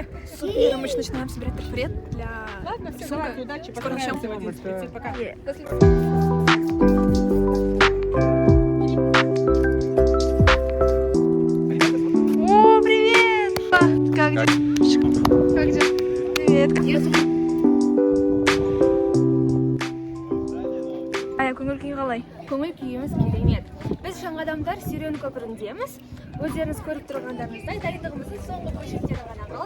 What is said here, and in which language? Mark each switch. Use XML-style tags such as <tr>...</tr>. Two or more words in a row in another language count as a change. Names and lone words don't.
<ru>Супер, мы сейчас начинаем собирать трафарет для рисунка. Удачи, Скоро начнем. Пока. О, привет! Как дела? Как дела? Привет, как дела?</ru> <kk>Ая, көңіл-күй қалай? Көңіл-күйіміз керемет. Біз жаңадандар Сүйрен көпіріндеміз. Өздеріңіз көріп тұрғандарыңыздай дайындығымыздың соңғы бөлшектері ғана қалды.</kk>